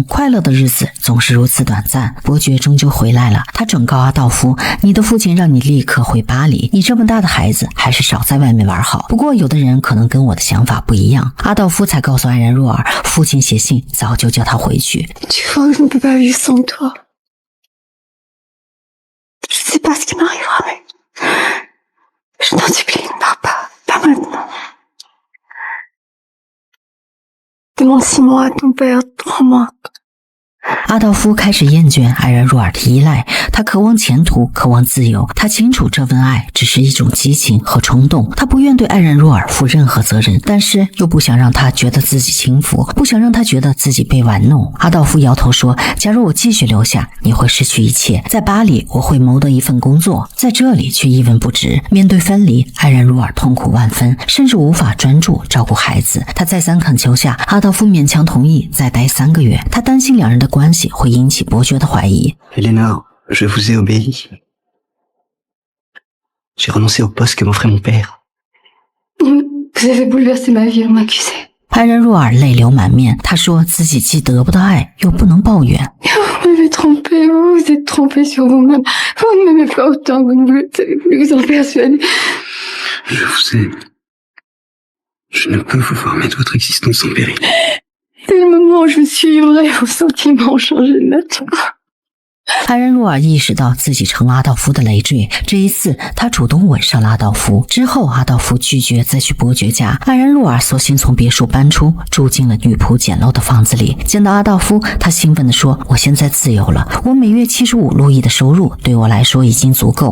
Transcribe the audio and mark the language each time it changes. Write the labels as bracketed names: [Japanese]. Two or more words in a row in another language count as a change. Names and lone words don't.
[Chinese] 快乐的日子总是如此短暂。伯爵终究回来了，他转告阿道夫，你的父亲让你立刻回巴黎，你这么大的孩子还是少在外面玩好。不过有的人可能跟我的想法不一样。阿道夫才告诉爱然若尔，父亲写信早就叫他回去。 [French] Tu vois que je ne peux pas vivre sans toi. Je sais pas ce qui m'arrivera, mais je t'en supplie, ne pars pas, pas maintenant. Demande 6 mois à ton père, 3 mois. [Chinese] 阿道夫开始厌倦爱然若尔的依赖，他渴望前途，渴望自由。他清楚这份爱只是一种激情和冲动，他不愿对爱然若尔负任何责任，但是又不想让他觉得自己轻浮，不想让他觉得自己被玩弄。阿道夫摇头说，假如我继续留下，你会失去一切。在巴黎我会谋得一份工作，在这里却一文不值。面对分离，爱然若尔痛苦万分，甚至无法专注照顾孩子。他再三恳求下，阿道夫勉强同意再待3个月。他担心两人的关系会引起伯爵的怀疑。 [French] Eleanor, je vous ai obéi. J'ai renoncé au poste que m'offrait mon père. Vous avez bouleversé ma vie en m'accusant. [Chinese] 爱然若尔泪流满面，她说自己既得不到爱，又不能抱怨。 [French] Vous m'avez trompé, vous vous êtes trompé sur vous-même. Vous ne m'aimez pas autant, vous ne voulez vous en persuader. Je vous aime. Je ne peux vous voir mettre votre existence en péril. Dès le moment où je me suis livrée, vos sentiments ont changé de nature. [Chinese] 爱然若尔意识到自己成了阿道夫的累赘，这一次他主动吻上了阿道夫。之后阿道夫拒绝再去伯爵家，爱然若尔索性从别墅搬出，住进了女仆简陋的房子里。见到阿道夫，他兴奋地说，我现在自由了，我每月75路易的收入对我来说已经足够。